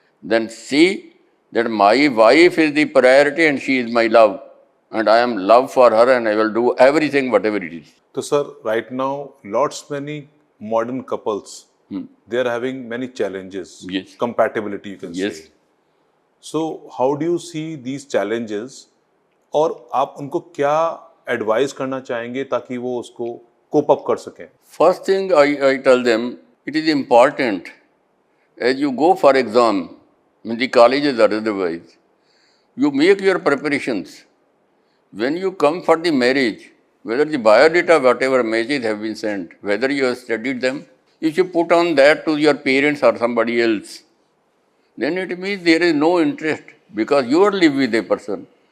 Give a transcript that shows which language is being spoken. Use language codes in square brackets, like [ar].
[en] Then see that my wife is the priority and she is my love. And I am love for her and I will do everything, whatever it is. So, sir, right now, lots many modern couples, they are having many challenges. Yes. Compatibility, you can Yes. say. So, how do you see these challenges? [hi] और आप उनको क्या advice करना चाहेंगे ताकि वो उसको cope up कर सकें? [en] First thing I tell them, it is important as you go for exam in the colleges or otherwise, you make your preparations. When you come for the marriage, whether the biodata, whatever messages have been sent, whether you have studied them, if you put on that to your parents or somebody else, then it means there is no interest because you are live with a person.